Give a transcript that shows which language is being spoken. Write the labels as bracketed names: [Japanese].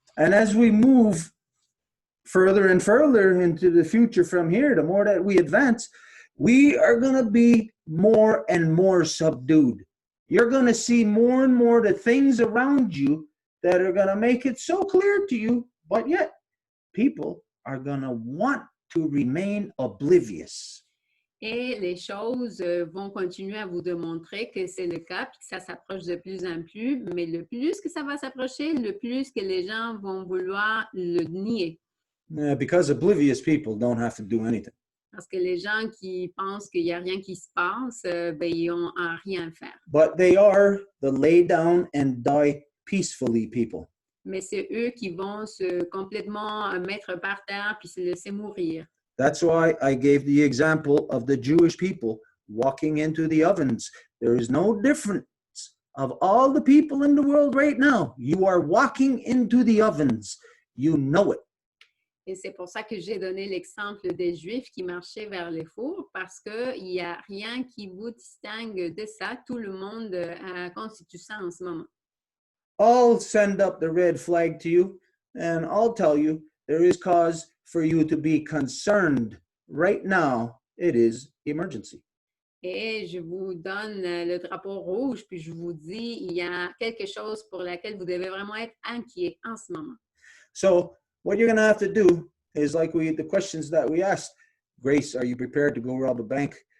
[English] And as we move further and further into the future from here, the more that we advance, we are going to be more and more subdued. You're going to see more and more the things around you that are going to make it so clear to you, but yet people are going to want to remain oblivious. [French] Et les choses vont continuer à vous démontrer que c'est le cas, puis que ça s'approche de plus en plus, mais le plus que ça va s'approcher, le plus que les gens vont vouloir le nier. [English] Because oblivious people don't have to do anything. [French] Parce que les gens qui pensent qu'il n'y a rien qui se passe, ils n'ont à rien faire. [English] But they are the lay down and die peacefully people. [French] Mais c'est eux qui vont se complètement mettre par terre puis se laisser mourir. [English] That's why I gave the example of the Jewish people walking into the ovens. There is no difference of all the people in the world right now. You are walking into the ovens. You know it. [French] Et c'est pour ça que j'ai donné l'exemple des Juifs qui marchaient vers les fours, parce qu'il n'y a rien qui vous distingue de ça. Tout le monde constitue ça en ce moment. [English] I'll send up the red flag to you, and I'll tell you there is cause for you to be concerned. Right now, it is emergency. [French] Et je vous donne le drapeau rouge, puis je vous dis, il y a quelque chose pour laquelle vous devez vraiment être inquiet en ce moment. [English] So what you're going to have to do is like the questions that we asked. Grace, are you prepared to go rob a bank?